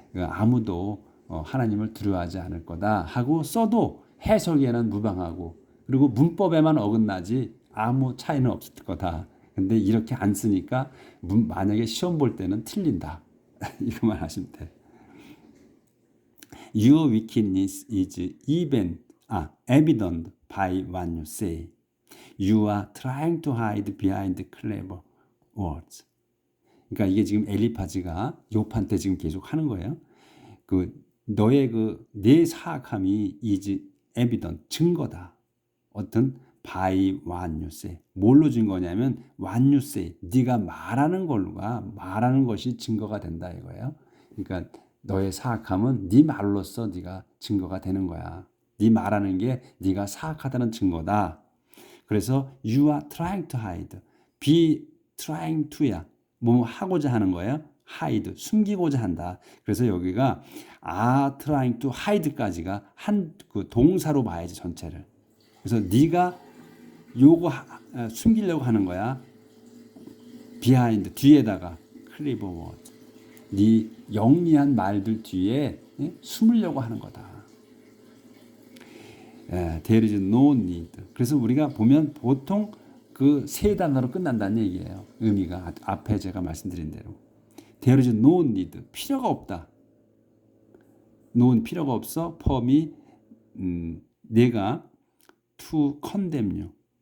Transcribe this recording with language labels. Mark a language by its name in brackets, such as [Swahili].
[Korean] 아무도 하나님을 두려워하지 않을 거다 하고 써도 해석에는 무방하고 그리고 문법에만 어긋나지 아무 차이는 없을 거다. 근데 이렇게 안 쓰니까 만약에 시험 볼 때는 틀린다. 이거만 하시면 돼. [English] Your wickedness is evident by what you say. You are trying to hide behind clever words. [Korean] 그러니까 이게 지금 엘리파즈가 욥한테 지금 계속 하는 거예요. 너의 내 사악함이 [English] is evident [Korean] 증거다. 어떤 [English] by what you say. [Korean] 뭘로 증거냐면 [English] what you say. [Korean] 네가 말하는 것이 증거가 된다 이거예요. 그러니까 너의 사악함은 네 말로써 네가 증거가 되는 거야. 네 말하는 게 네가 사악하다는 증거다. 그래서 [English] you are trying to hide. be trying to [Korean] 야. 뭐 하고자 하는 거예요. [English] hide. [Korean] 숨기고자 한다. 그래서 여기가 [English] are trying to hide [Korean] 까지가 한 동사로 봐야지 전체를. 그래서 네가 요거 숨기려고 하는 거야. [English] 비하인드 [Korean] 뒤에다가 [English] 클리버 워드. [Korean] 네 영리한 말들 뒤에 숨으려고 하는 거다. [English] There is no need. [Korean] 그래서 우리가 보면 보통 그 세 단어로 끝난다는 얘기예요. 의미가 앞에 제가 말씀드린 대로. [English] There is no need. [Korean] 필요가 없다. no는 필요가 없어. form이 내가 [English] to condemn you.